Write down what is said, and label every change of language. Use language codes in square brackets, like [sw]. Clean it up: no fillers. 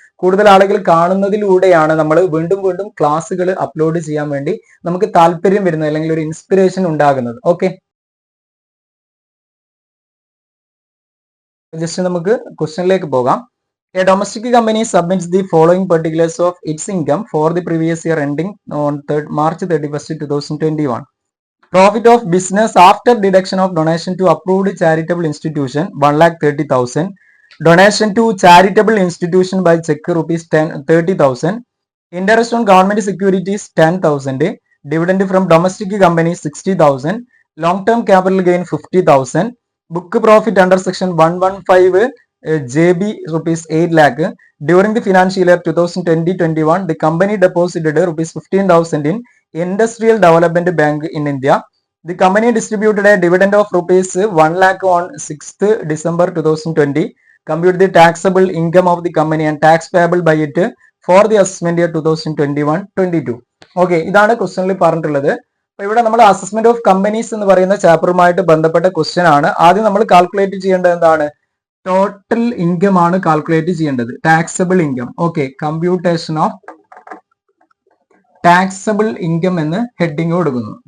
[ml] കൂടുതൽ ആളുകൾ കാണുന്നതിലൂടെയാണ് നമ്മൾ വീണ്ടും വീണ്ടും ക്ലാസ്സുകൾ അപ്ലോഡ് ചെയ്യാൻ വേണ്ടി നമുക്ക് താല്പര്യം വരുന്നത്, അല്ലെങ്കിൽ ഒരു ഇൻസ്പിറേഷൻ ഉണ്ടാകുന്നത്. ഓക്കെ, ജസ്റ്റ് നമുക്ക് ക്വസ്റ്റ്യനിലേക്ക് പോകാം. [en] A domestic company submits the following particulars of its income for the previous year ending on March 31, 2021. Profit of business after deduction of donation to approved charitable institution 1,30,000. Donation to charitable institution by check rupees 30,000. Interest on government securities 10,000. Dividend from domestic company 60,000. Long-term capital gain 50,000. Book profit under section 115 JB rupees 8 lakh. During the financial year 2020-21, the company deposited rupees 15,000 in Industrial Development Bank in India. The company distributed a dividend of rupees 1 lakh on 6th December 2020. Compute the taxable income of the company and tax payable by it for the assessment year 2021-22. [ml] Okay, ഇതാണ് ക്വസ്റ്റ്യനിൽ പറഞ്ഞിട്ടുള്ളത്. അപ്പൊ ഇവിടെ നമ്മൾ assessment of companies എന്ന് പറയുന്ന ചാപ്റ്ററുമായിട്ട് ബന്ധപ്പെട്ട question ആണ്. ആദ്യം നമ്മൾ കാൽക്കുലേറ്റ് ചെയ്യേണ്ടത് എന്താണ്? ടോട്ടൽ ഇൻകം ആണ് കാൽക്കുലേറ്റ് ചെയ്യേണ്ടത്. Taxable income. Okay, computation of taxable income എന്ന് ഹെഡിങ് കൊടുക്കുന്നു.